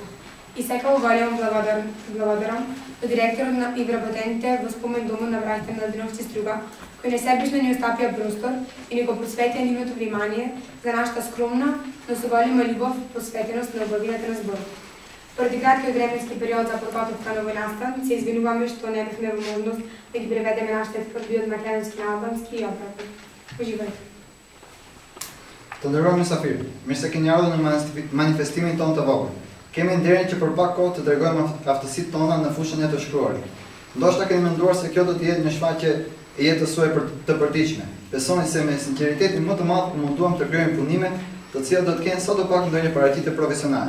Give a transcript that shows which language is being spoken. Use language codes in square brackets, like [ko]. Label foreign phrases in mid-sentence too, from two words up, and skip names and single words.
[mk] И секако големо благодарам до директорот на и вработените во спомен домот на браќите Младеновци Струга, кои несебично ни остапија простор и ни го посветија нивното внимание за нашата скромна, но со голема љубов посветеност на убавината на збор. Поради краткиот временски период за подготовка на војнаста, се извинуваме што не бевме во можност да ги преведеме нашите тврдби од македонски на албански и обратно. Уживајте. [sq] Të nderuar mysafirë, mirë se keni ardhur në manifestimin tonë të vogël. Kemi nderin që për pak kohë të tregojmë aftësitë tona në fushën e të shkruarit. Ndoshta keni menduar se kjo do të jetë një shfaqje e jetës suaj të përditshme. Besoni se me sinqeritetin më të madh munduam të krijojmë punime, të cilat do të kenë sadopak ndonjë paraqitje profesionale.